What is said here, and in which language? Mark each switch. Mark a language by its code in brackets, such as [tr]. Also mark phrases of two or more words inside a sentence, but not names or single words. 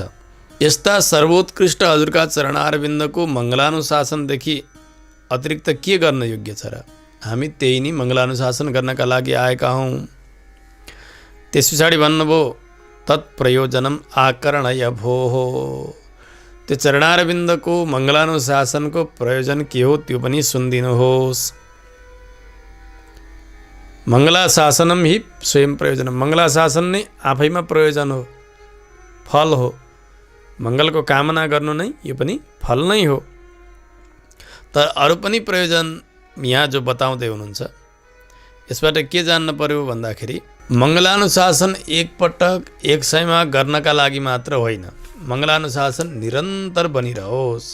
[ne] यस्ता सर्वोत्कृष्ट हजुरका चरणारविन्दको मङ्गलानुशासनदेखि अतिरिक्त के गर्न योग्य छ र? हामी त्यही नै मङ्गलानुशासन गर्नका लागि आएका हौँ। त्यस पछाडि भन्नुभयो [sa] तत्प्रयोजनम आकर्णय भोः, [ne] त्यो चरणारविन्दको मङ्गलानुशासनको प्रयोजन के हो त्यो पनि सुनिदिनुहोस्। [sa] मङ्गलाशासनम हि स्वयं प्रयोजनम, [ne] मङ्गलाशासन नै आफैमा प्रयोजन हो, फल हो। मङ्गलको कामना गर्नु नै यो पनि फल नै हो। तर अरू पनि प्रयोजन यहाँ जो बताउँदै हुनुहुन्छ, यसबाट के जान्न पर्यो भन्दाखेरि मङ्गलानुशासन एकपटक एक समयमा गर्नका लागि मात्र होइन, मङ्गलानुशासन निरन्तर बनिरहोस्।